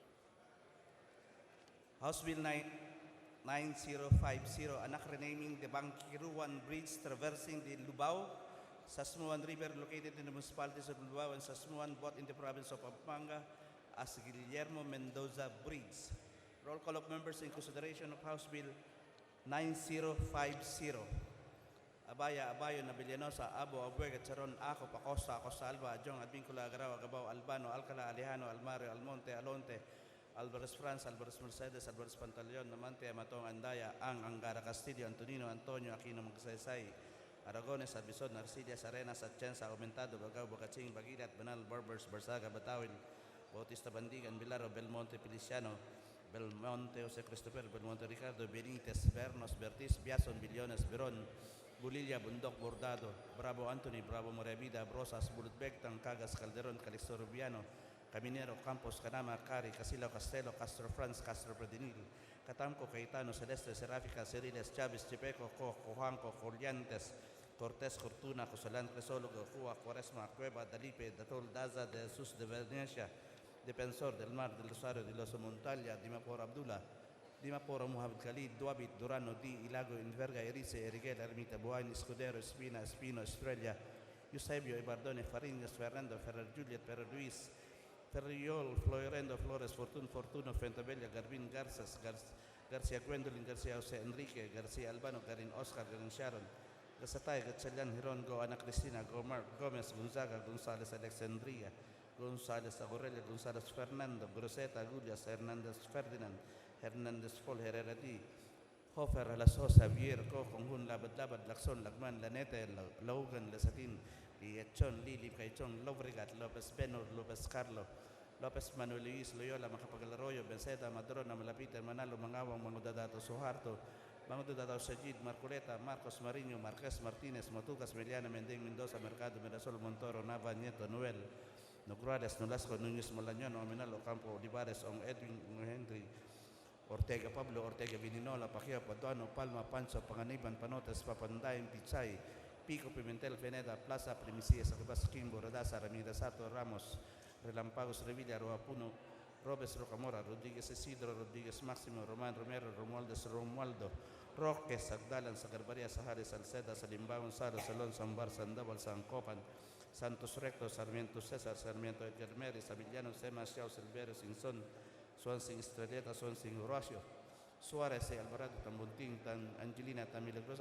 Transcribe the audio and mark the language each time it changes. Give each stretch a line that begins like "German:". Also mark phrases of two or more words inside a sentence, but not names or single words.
English: House Bill 9050, anak renaming the Bangkiruan Bridge traversing the Lubao, Sasmuan River located in the municipalities of Lubao and Sasmuan, both in the province of Pampanga, as Guillermo Mendoza Bridge. Roll call of members in consideration of House Bill 9050. Abaya, Abayo, Nabilianosa, Abo, Abuega, Charon, Ako, Pacosta, Acosta, Alba, Adjong, Advincula, Agaraw, Agabao, Albano, Alcala, Alejano, Almario, Almonte, Alonte, Alvarez France, Alvarez Mercedes, Alvarez Pantaleon, Namante, Amatong, Andaya, Angara Castillo, Antonino, Antonio, Aquino, Magsaysay, Aragones, Abison, Narcillas, Arenas, Atienza, Aumentado, Bagao, Bocaching, Bagilat, Banal, Barbers, Barsaga, Batawil, Bautista Bandigan, Bilaro, Belmonte, Feliciano, Belmonte, Jose Christopher, Belmonte, Ricardo, Benitez, Bernos, Bertis, Biason, Billones, Beron, Bulilla, Bundok, Bordado, Bravo Anthony, Bravo Moravida, Brosas, Bulutbectang, Cagas, Calderon, Calixto Rubiano, Caminero, Campos, Canama, Cari, Casilao, Castelo, Castro France, Castro Predinil, Catamco, Cayetano, Celeste, Serafica, Ceriles, Chavez, Chipeco, Cojuanco, Corrientes, Cortés, Cortuna, Cosalan, Cresólogo, Cuba, Cuaresma, Cueva, Dalipe, Datol, Daza, de Jesús de Venecia, Defensor del Mar, del Rosario, de los Montalia, Dimapor Abdullah, Dimapor Muhammad Khalid, Duabit, Durano, Di, Ilago, Inverga, Erice, Eriguel, Ermita, Buain, Escudero, Espina, Espino, Estrella, Eusebio, Ibardone, Fariñas, Fernando, Ferrer, Juliet, Ferrer Luis, Ferriol, Florendo, Flores, Fortuno, Fentabella, Garbin, Garzas, García Gwendolyn, García José Enrique, García Albano, Garin Oscar, Garin Sharon, Gasatay, Gatchalian, Hirongo, Ana Cristina, Gomar, Gomez, Gonzaga, González, Alexandria, González, Agorella, González, Fernando, Groseta, Agullas, Hernández, Ferdinand, Hernández, Fol, Herrera, Di, Hofer, Alasos, Javier, Co, Conjun, Labad, Laxon, Lagman, Lanete, Logan, Lesatin, Liechon, Lili, Caichon, Lobregat, López Benor, López Carlo, López Manuel Luis, Loyola, Macapagal-Arroyo, Benceta, Madrona, Malapita, Manalo, Mangawang, Manudadato, Suharto, Manudadato, Sajid, Marcoleta, Marcos Mariño, Marquez Martínez, Matucas, Meliana, Mending, Mendoza, Mercado, Mirasol, Montoro, Nava, Nieto, Noel, Nograles, Nolasco, Núñez, Molañón, Ominalo, Campo, Olivares, On Edwin, Henry, Ortega, Pablo, Ortega, Vininola, Pajia, Paduano, Palma, Pancho, Panganiban, Panotes, Papanday, Pichay, Pico, Pimentel, Veneda, Plaza, Primicia, Sacabas, Kimbo, Rodasa, Ramírez, Sato, Ramos, Relampagos, Revilla, Roapuno, Robes, Rocamora, Rodríguez, Isidro, Rodríguez, Máximo, Román, Romero, Romualdez, Romualdo, Roque, Sagdalan, Sagarbaria, Sahares, Salceda, Salimbao, Gonzalo, Salón, Sambar, Sandoval, San Copan, Santos Recto, Sarmiento César, Sarmiento de Germeris, Avillano, Semas, Chao, Silverio, Sinson, Swansing, Estrelleta, Swansing, Horacio, Suárez, Alvarado, Tambuntín, Tan Angelina, Tan Milagrosa,